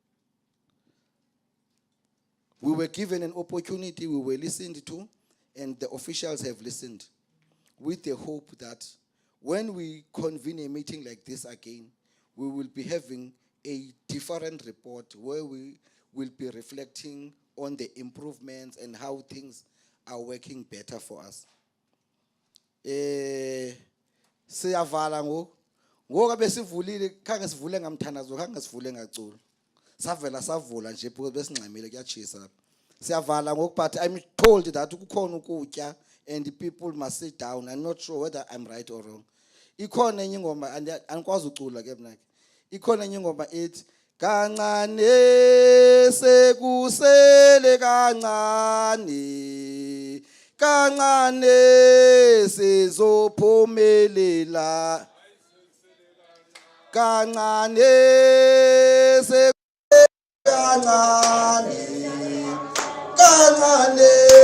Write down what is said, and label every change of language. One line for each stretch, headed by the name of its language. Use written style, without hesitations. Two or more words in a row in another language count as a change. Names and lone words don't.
English: We were given an opportunity, we were listened to, and the officials have listened, with the hope that when we convene a meeting like this again, we will be having a different report where we will be reflecting on the improvements and how things are working better for us.
Xhosa: Siyavala ngoku besivulile khange sivule ngamthandazo khange sivule ngacula. Savela savula nje because besingxamile kuyachisa. Siyavala ngoku,
English: but I'm told that
Xhosa: kukhona ukutya
English: and the people must sit down. I'm not sure whether I'm right or wrong.
Xhosa: Ikhona enye ingoma andikwazi ucula ke mna ke.
Zulu: Ikhona enye ingoma ethi kancane sekusele kancane kancane sizophumelela kancane sekusele kancane kancane